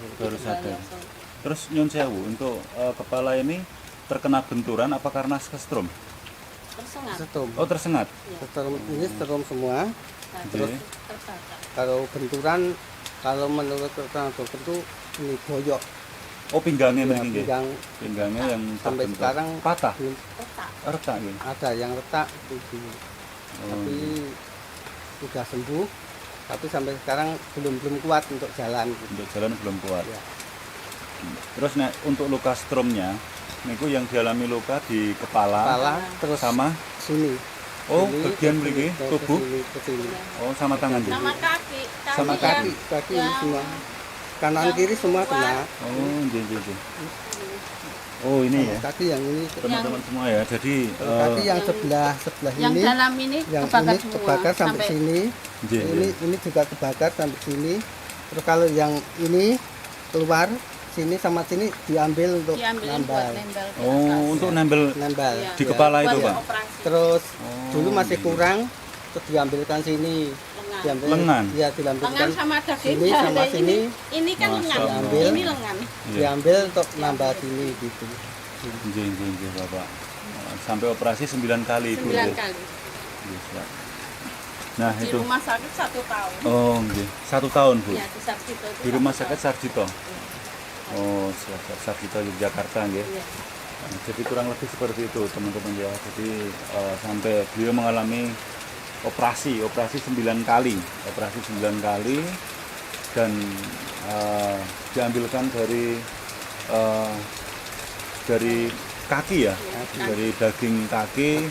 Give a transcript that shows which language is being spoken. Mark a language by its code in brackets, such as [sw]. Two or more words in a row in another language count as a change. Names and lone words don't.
[id] Baru sadar. Terus [jv] nyun sewu [id] untuk kepala ini terkena benturan apa karena kesetrum? Tersengat. Setrum. Oh tersengat. Ini setrum semua. Terus Terbakar. Kalau benturan, kalau menurut keterangan dokter itu ini boyok. oh pinggangnya Ya, [jv] mriki nggih. [id] Pinggangnya yang Sampai terbentur. sekarang patah. belum Retak. Retak nggih. ada yang retak itu. Oh, Tapi sudah sembuh. Tapi sampai sekarang belum kuat untuk jalan. untuk jalan belum kuat. Ya. Terus nek untuk luka stromnya niku yang dialami luka di kepala, Kepala terus sama sini. oh Sini, bagian ke mriki sini, ke tubuh. sini, ke sini. Oh sama tangan juga. Sama kaki. Sama yang- Kaki, kaki ini yang- semua. Kanan yang kiri semua keluar. kena. [jv] Oh, nggih nggih nggih. [id] Oh, ini ya. Kaki yang ini, Teman-teman semua ya. Jadi kaki yang Yang- sebelah Yang ini, dalam ini yang kebakar ini semua. kebakar sampai sini. [jv] nggih, nggih. [id] Ini juga kebakar sampai sini. Terus kalau yang ini keluar sini sama sini diambil untuk diambilin buat nambal. nempel di Oh, atas. untuk nempel Nambal. Iya. di kepala Buat itu, Pak. operasi. Terus Oh, dulu masih iya. kurang, terus diambilkan sini. Lengan. Diambil, Lengan? Iya, Lengan diambilkan. sama daging. Sini sama Ada sini. Ini kan Masya lengan. Allah. Ini lengan. Iya. Diambil untuk nambah sini gitu. [jv] Nggih, nggih, nggih, [id] Bapak. Sampai operasi 9 kali Ibu. 9 nggih. kali. Nggih, siap. Nah, Di itu. rumah sakit 1 tahun. Oh, nggih. 1 tahun, Bu. Ya, di Sarjito itu Di rumah 1 sakit tahun. Sarjito. Oh, Sarjito Yogyakarta nggih. Iya. Nah, jadi kurang lebih seperti itu teman-teman ya. Jadi sampai beliau mengalami operasi 9 kali, dan diambilkan dari kaki ya, dari daging kaki